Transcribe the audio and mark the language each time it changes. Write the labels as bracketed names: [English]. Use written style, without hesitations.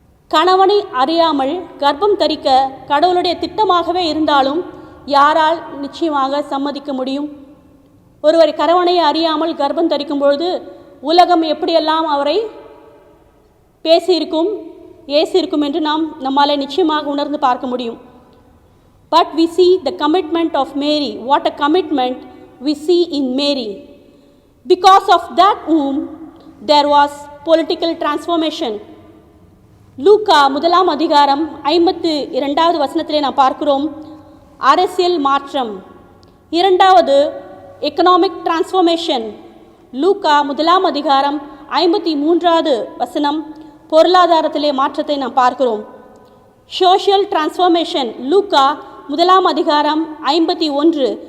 [Tamil] கணவனை அறியாமல் கர்ப்பம் தரிக்க கடவுளுடைய திட்டமாகவே இருந்தாலும் யாரால் நிச்சயமாக சம்மதிக்க முடியும்? ஒருவர் கணவனை அறியாமல் கர்ப்பம் தரிக்கும் பொழுது உலகம் எப்படியெல்லாம் அவரை பேசியிருக்கும், ஏசியிருக்கும் என்று நம்மால் நிச்சயமாக உணர்ந்து பார்க்க முடியும். [English] But we see the commitment of Mary. What a commitment we see in Mary. Because of that womb, there was political transformation. [Tamil] லூக்கா 1ஆம் அதிகாரம் 52வது வசனத்திலே நாம் பார்க்கிறோம் அரசியல் மாற்றம். இரண்டாவது [English] Economic transformation. [Tamil] லூக்கா 1ஆம் அதிகாரம் 53வது வசனம் பொருளாதாரத்திலே மாற்றத்தை நாம் பார்க்கிறோம். [English] social transformation [Tamil] லூக்கா 1 அதிகாரம் 51.